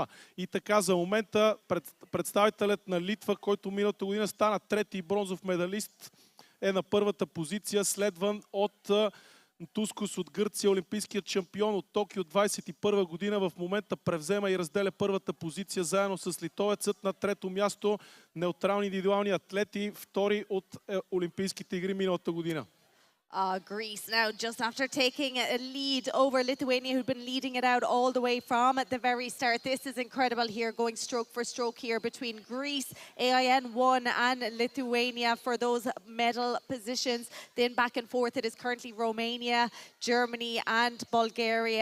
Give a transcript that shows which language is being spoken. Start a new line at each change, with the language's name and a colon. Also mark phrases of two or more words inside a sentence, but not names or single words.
Bulgarian: И така, за момента представителят на Литва, който миналата година стана трети бронзов медалист, е на първата позиция, следван от Тускос от Гърция, олимпийският шампион от Токио 2021 година, в момента превзема и разделя първата позиция заедно с литовецът. На трето място неутрални индивидуални атлети, втори от Олимпийските игри миналата година.
English: Greece now just after taking a lead over Lithuania, who'd been leading it out all the way from the very start. This is incredible here, going stroke for stroke here between Greece, AIN 1 and Lithuania for those medal positions. Then back and forth it is currently Romania, Germany and Bulgaria.